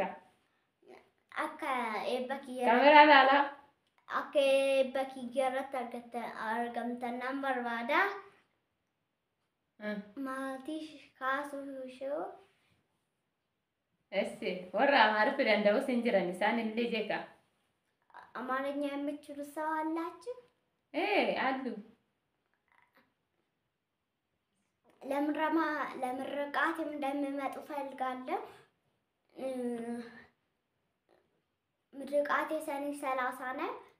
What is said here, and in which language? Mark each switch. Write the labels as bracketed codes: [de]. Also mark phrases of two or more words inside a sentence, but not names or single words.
[om] Akka eebba kiyya. Kaameraa ilaalaa. Akka eebba kiyya irratti argamtan nan barbaada. Maatii kaasuu shoo. Essi warra Amaariffaa danda'u sin jiran isaan illee jeeqa. [am] አማርኛ የምትችሉ ሰው አላችሁ? አሉ። ለምርቃትም እንደሚመጡ ፈልጋለሁ። ምርቃቴ ሰኔ 30 ነው።